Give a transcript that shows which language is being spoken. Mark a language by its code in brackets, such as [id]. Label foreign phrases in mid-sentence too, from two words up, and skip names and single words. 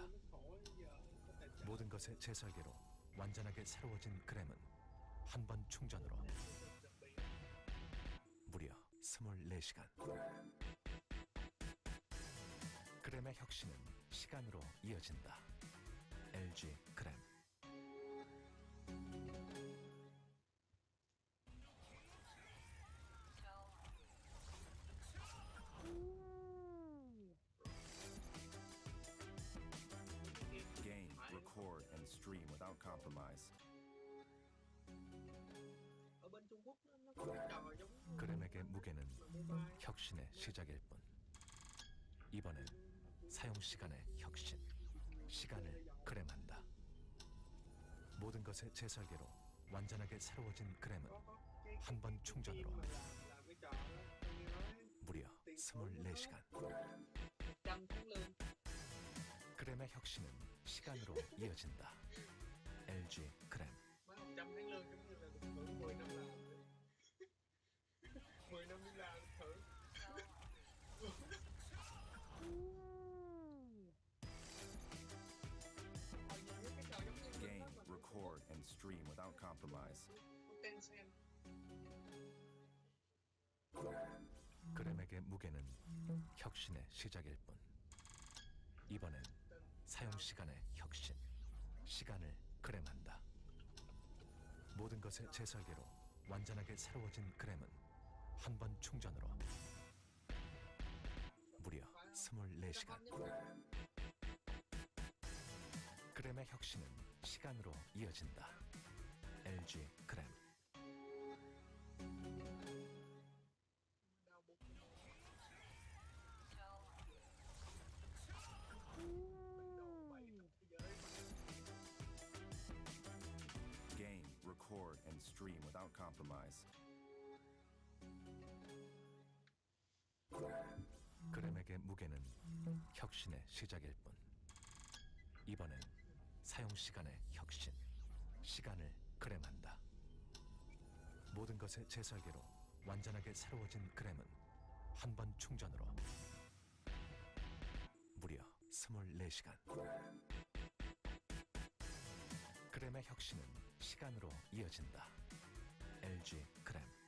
[ko] 모든 것의 재설계로 완전하게 새로워진 그램은 한 번 충전으로 무려 24시간. 그램의 혁신은 시간으로 이어진다. LG 그램. [en] Game, record, and stream without compromise. [vi] ở bên Trung Quốc nó có cái trò giống [ko] 그램에게 무게는 혁신의 시작일 뿐. 이번엔 사용 시간의 혁신. 시간을 그램한다. 모든 것의 재설계로 완전하게 새로워진 그램은 한 번 충전으로 [vi] làm cái trò đó tôi nghe nói [ko] 무려 24시간. [vi] 100 tháng lương [ko] 그램의 혁신은 시간으로 이어진다. LG 그램. [vi] mấy 100 tháng lương giống như là được thưởng 10 năm làm vậy. 10 năm đi làm được thưởng [en] Game, record, and stream without compromise. Tencent [ko] 그램에게 무게는 혁신의 시작일 뿐. 이번엔 사용 시간의 혁신. 시간을 그램한다. 모든 것의 재설계로 완전하게 새로워진 그램은 한 번 충전으로 무려 24시간. 그램의 혁신은 시간으로 이어진다. LG 그램. [vi] đau bụng cái mồm. [en] Game, record, and stream without compromise. [ko] 그램에게 무게는 혁신의 시작일 뿐. 이번엔 사용 시간의 혁신. 시간을 그램한다. 모든 것의 재설계로 완전하게 새로워진 그램은 한 번 충전으로 무려 24시간. 그램의 혁신은 시간으로 이어진다. LG 그램.